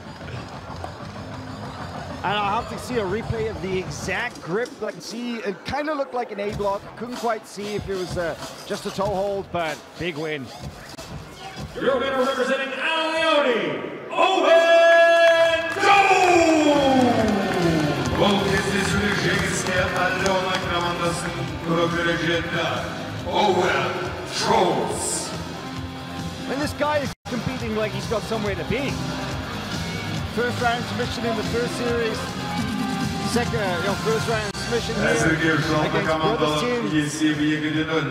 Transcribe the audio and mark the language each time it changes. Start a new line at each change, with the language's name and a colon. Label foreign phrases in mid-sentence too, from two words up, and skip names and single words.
English: And I'll have to see a replay of the exact grip. I can see it kind of looked like an A block. Couldn't quite see if it was just a toe hold, but big win. Your winner representing Leone, Owen Jones!
Kazakh: Бұл кездесуде жеңіске Leone командасының өкілі жетті, Owen Jones.
English: And this guy is competing like he's got somewhere to be. First round submission in the first series. First round submission here against Brothers team.